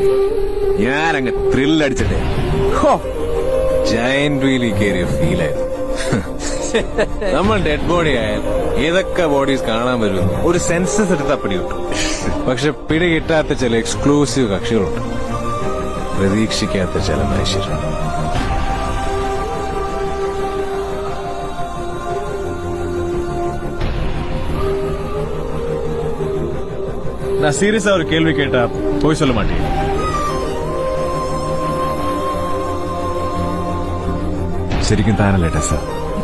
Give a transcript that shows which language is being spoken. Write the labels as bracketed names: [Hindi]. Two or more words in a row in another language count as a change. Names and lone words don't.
[Malayalam] ഞാനങ്ങ് ത്രില്ലടിച്ചിട്ടേ [English] giant wheel [Malayalam] കയറിയ ഫീലായിരുന്നു. നമ്മൾ [English] dead body [Malayalam] ആയാൽ ഏതൊക്കെ ബോഡീസ് കാണാൻ വരുമെന്ന് ഒരു സെൻസസ് എടുത്താൽ പിടികിട്ടും. പക്ഷെ പിടികിട്ടാത്ത ചില എക്സ്ക്ലൂസീവ് കക്ഷികളുണ്ട്, പ്രതീക്ഷിക്കാത്ത ചില മനുഷ്യർ. [Tamil] நான் சீரியஸா ஒரு கேள்வி கேட்டா போய் சொல்ல மாட்டேன். [Malayalam] ശരിക്കും താനല്ലേ ടെസ്സ?